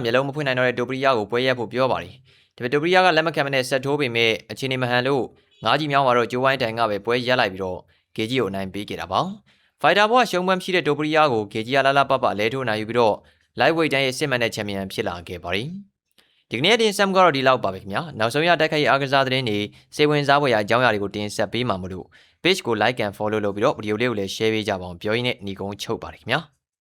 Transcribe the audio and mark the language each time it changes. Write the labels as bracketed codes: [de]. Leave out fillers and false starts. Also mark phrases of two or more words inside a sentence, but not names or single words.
[my] မျက်လုံးမဖွင့်နိုင်တော့တဲ့ဒိုပရီယာကိုပွဲရက်ဖို့ပြောပါတယ်။ဒါပေမဲ့ဒိုပရီယာကလက်မခံမနဲ့ဆက်ထိုးပေမဲ့အခြေအနေမဟန်လို့၅ချီမြောင်းမှာတော့ဂျိုးဝိုင်းတိုင်ကပဲပွဲရက်လိုက်ပြီးတော့ KG ကိုအနိုင်ပေးခဲ့တာပါ။ Fighter ဘွားရှုံးပွဲမရှိတဲ့ဒိုပရီယာကို KG ကလာလာပပလဲထိုးနိုင်ယူပြီးတော့ lightweight တန်းရဲ့စစ်မှန်တဲ့ချန်ပီယံဖြစ်လာခဲ့ပါတယ်။ဒီကနေ့တင်ဆက်မှုကတော့ဒီလောက်ပါပဲခင်ဗျာ။နောက်ဆုံးရတိုက်ခိုက်ရေးအားကစားသတင်းတွေစိတ်ဝင်စားဖွယ်ရာအကြောင်းအရာတွေကိုတင်ဆက်ပေးမှာမလို့ page ကို [en] like and follow [my] လုပ်ပြီးတော့ဗီဒီယိုလေးကိုလည်း share ပေးကြပါအောင်ပြောရင်းနဲ့ညီကုန်းချုပ်ပါတယ်ခင်ဗျာ။